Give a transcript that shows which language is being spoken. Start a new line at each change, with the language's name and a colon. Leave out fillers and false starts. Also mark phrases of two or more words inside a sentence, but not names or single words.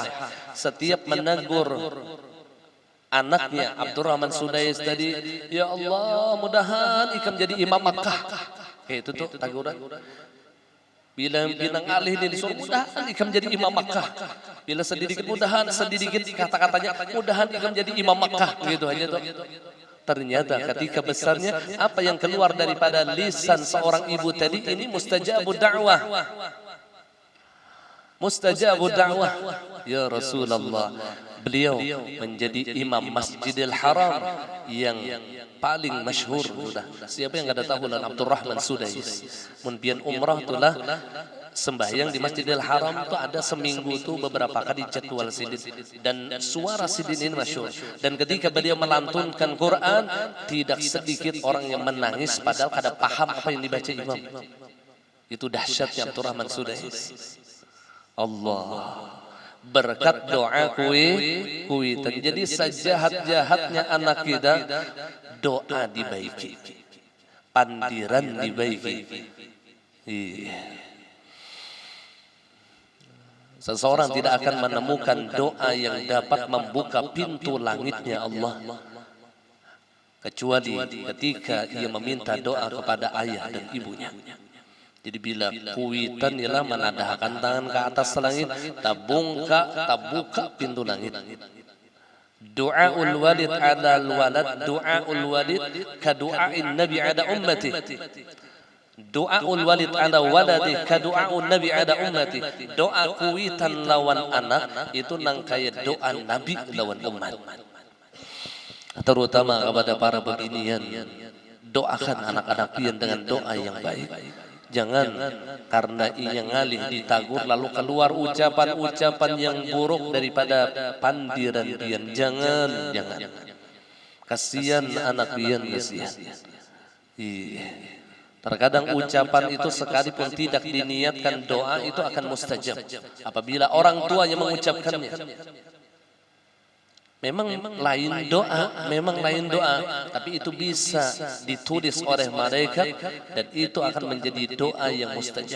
Indonesian: Setiap menegur anaknya Abdurrahman Sudais tadi, ya Allah
Banjar: mudahan ikam jadi imam Makkah. Itu tuh taguran. Bila pinang alih ini disuruh mudahan ikam jadi imam Makkah. Bila sedikit mudahan sedikit kata-katanya mudahan ikam jadi imam Makkah gitu aja tuh.
Indonesian: Ternyata ketika besarnya apa yang keluar daripada lisan seorang ibu tadi ini
Arabic: مستجاب الدعوة. مستجاب الدعوة.
Indonesian: Ya Rasulullah, beliau menjadi imam Masjidil Haram yang paling masyhur sudah. Siapa yang enggak tahu lan Abdurrahman Sudais.
Banjar: Mun pian umrah itulah sembahyang di Masjidil Haram itu ada seminggu itu beberapa kali jadwal sidin dan suara sidin ini masyhur.
Indonesian: Dan ketika beliau melantunkan Quran tidak sedikit orang yang menangis padahal kada paham apa yang dibaca imam. Itu dahsyatnya Abdurrahman Sudais. Allah berkat doa kuitan.
Banjar: Jadi sejahat-jahatnya anak kita doa dibaiki, pandiran dibaiki.
Indonesian: Seseorang tidak akan menemukan doa yang dapat membuka pintu langitnya Allah kecuali ketika ia meminta doa kepada ayah dan ibunya.
Banjar: Jadi bila kuitan ialah menadahkan tangan ke atas langit, tabuka pintu langit.
Arabic: دعاء الوالد على الولد، دعاء الوالد كدعاء النبي على أمتي. دعاء الوالد على ولده كدعاء النبي على أمتي.
Banjar: Doa kuitan lawan anak itu nang kaya doa nabi lawan umat.
Indonesian: Terutama kepada para beginian, doakan anak-anak pian dengan doa yang baik. Jangan karena ia ngalih ditagur lalu keluar ucapan-ucapan yang buruk daripada pandiran pian. Jangan. Kasihan anak pian, kasihan. Terkadang ucapan itu sekalipun tidak diniatkan doa itu akan mustajab apabila orang tuanya mengucapkannya. Memang lain doa, tapi itu bisa ditulis oleh malaikat dan itu akan menjadi doa yang mustajab.